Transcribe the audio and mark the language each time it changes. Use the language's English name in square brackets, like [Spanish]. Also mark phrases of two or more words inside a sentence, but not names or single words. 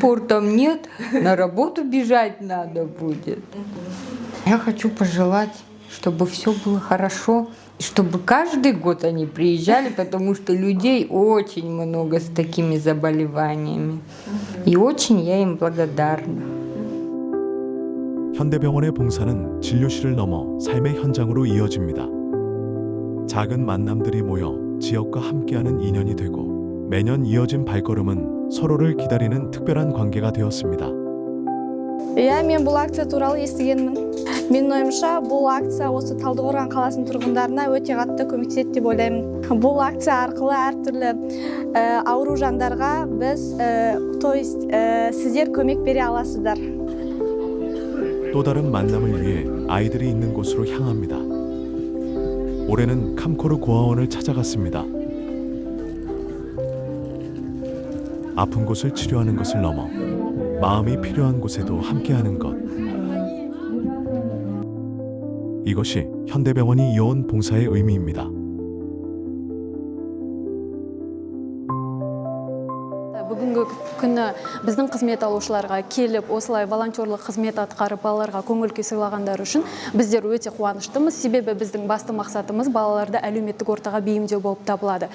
[Russian] Спортом нет, на работу бежать надо будет. Я хочу пожелать, чтобы все было хорошо, и чтобы каждый год они приезжали, потому что людей очень много с такими заболеваниями. И очень я им благодарна. [Korean] 현대병원의 봉사는 진료실을 넘어 삶의 현장으로 이어집니다. 작은 만남들이 모여 지역과 함께하는 인연이 되고 매년 이어진 발걸음은 서로를 기다리는 특별한 관계가 되었습니다. [Kazakh] Иә, мен бұл акция туралы естігенмін. Менің ойымша, бұл акция осы Талдықорған қаласының тұрғындарына өте қатты көмектеседі деп ойлаймын. Бұл акция арқылы әртүрлі ауру жандарға біз, сіздер көмек бере аласыздар. [Korean] 또 다른 만남을 위해 아이들이 있는 곳으로 향합니다. 올해는 캄코르 고아원을 찾아갔습니다. 아픈 곳을 치료하는 것을 넘어 마음이 필요한 곳에도 함께하는 것. 이것이 현대병원이 이어온 봉사의 의미입니다. [Kazakh] Бүгінгі күні біздің қызмет алушыларға келіп, осылай волонтерлық қызмет атқарып, балаларға көңіл күй сыйлағандар үшін біздер өте қуаныштымыз. Себебі біздің басты мақсатымыз балаларды әлеуметтік ортаға бейімдеу болып табылады.